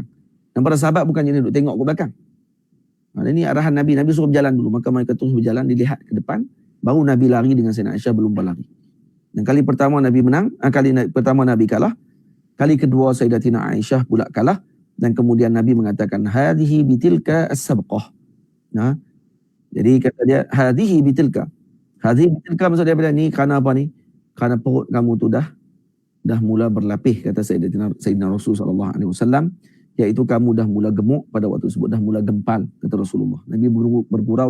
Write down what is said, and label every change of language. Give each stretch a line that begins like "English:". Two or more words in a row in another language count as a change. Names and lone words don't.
Malay: Dan para sahabat bukan jadi duduk tengok ke belakang. Ini arahan Nabi. Nabi suruh berjalan dulu. Maka mereka terus berjalan, dilihat ke depan. Baru Nabi lari dengan Sayyidina Aisyah berlumba lari. Dan kali pertama Nabi menang. Kali pertama Nabi kalah. Kali kedua Sayyidatina Aisyah pula kalah. Dan kemudian Nabi mengatakan,
Arabic: هذه بتلك السبقة.
Malay: Jadi kata dia,
Arabic: هذه بتلك. هذه بتلك
Malay: maksud daripada ni, kerana apa ni? Kerana perut kamu tu dah mula berlapih, kata Sayyidina Rasulullah SAW. Iaitu kamu dah mula gemuk pada waktu tersebut, dah mula gempal, kata Rasulullah.